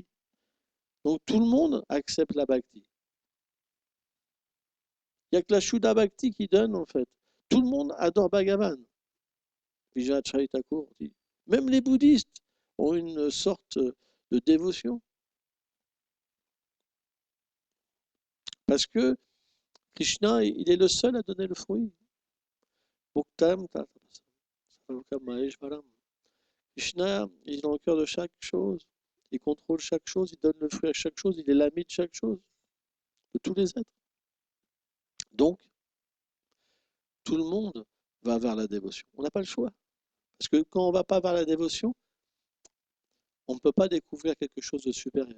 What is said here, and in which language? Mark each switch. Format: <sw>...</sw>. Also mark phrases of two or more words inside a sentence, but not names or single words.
<fr>Donc tout le monde accepte la bhakti. Il n'y a que la</fr> <sa>Shuddha Bhakti</sa> <fr>qui donne, en fait. Tout le monde adore Bhagavan. Vijay Thakur dit. Même les bouddhistes ont une sorte de dévotion. Parce que Krishna, il est le seul à donner le fruit.</fr> <sa>Bhuktam Maheshvaram.</sa> <fr>Krishna, il est dans le cœur de chaque chose. Il contrôle chaque chose, il donne le fruit à chaque chose, il est l'ami de chaque chose, de tous les êtres. Donc, tout le monde va vers la dévotion. On n'a pas le choix. Parce que quand on ne va pas vers la dévotion, on ne peut pas découvrir quelque chose de supérieur.</fr>